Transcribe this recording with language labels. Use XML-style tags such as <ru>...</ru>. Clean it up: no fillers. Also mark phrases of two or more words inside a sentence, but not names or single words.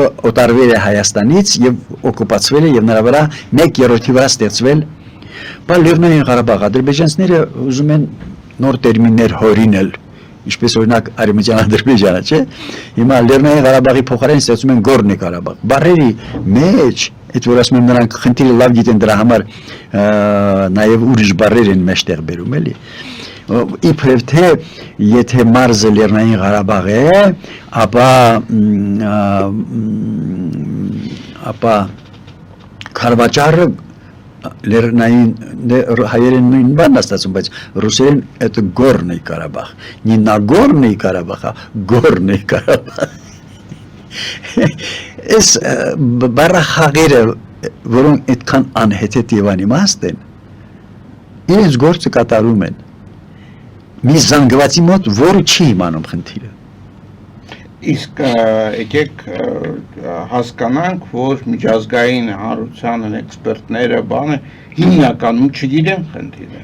<hy>օտարվել է Հայաստանից եւ օկուպացվել է եւ նրա վրա 1/3-ի վրա ստեղծվել։ Բայց Լեռնային Ղարաբաղ ադրբեջանցիները ուզում են նոր տերմիններ հորինել, ինչպես օրինակ Արևմտյան Ադրբեջանը, չէ՞։ Հիմա Լեռնային Ղարաբաղի փոխարեն ստեղծում են Գորնի Ղարաբաղ։ Բառերի մեջ, այդ որ ասում եմ նրանք խնդիրը լավ գիտեն դրա համար նաև ուրիշ բառեր են մեջտեղ բերում, էլի։ Իբրև թե եթե մարզը Լեռնային Ղարաբաղ է, ապա Քարվաճարը Լեռնային հայերեն նույն բանն է ստացվում, բայց ռուսերեն</hy> <ru>это Горный Карабах, не Нагорный Карабах, а Горный Карабах։</ru> <hy>Այս բառախաղերը, որոնք այդքան անհեթեթ եւ անիմաստ են, իրենց գործը կատարում են։ Մի զանգվածի մոտ, որը չի իմանում խնդիրը։ Իսկ եկեք հասկանանք, որ միջազգային հանրության էքսպերտները բանը հիմնականում չգիտեն խնդիրը։</hy>